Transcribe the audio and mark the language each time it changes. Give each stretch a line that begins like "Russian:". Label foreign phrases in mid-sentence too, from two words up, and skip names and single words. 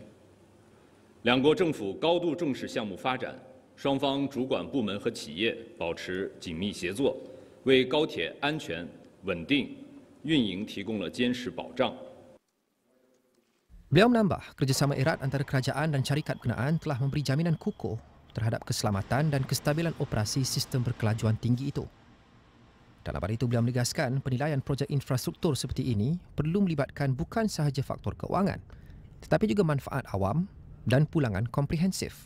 Chinese: 两国政府高度重视项目发展，双方主管部门和企业保持紧密协作，为高铁安全、稳定运营提供了坚实保障。
Malay: Beliau menambah, kerjasama erat antara kerajaan dan syarikat berkenaan telah memberi jaminan kukuh terhadap keselamatan dan kestabilan operasi sistem berkelajuan tinggi itu. Dalam hal itu, beliau menegaskan penilaian projek infrastruktur seperti ini perlu melibatkan bukan sahaja faktor keuangan, tetapi juga manfaat awam dan pulangan komprehensif.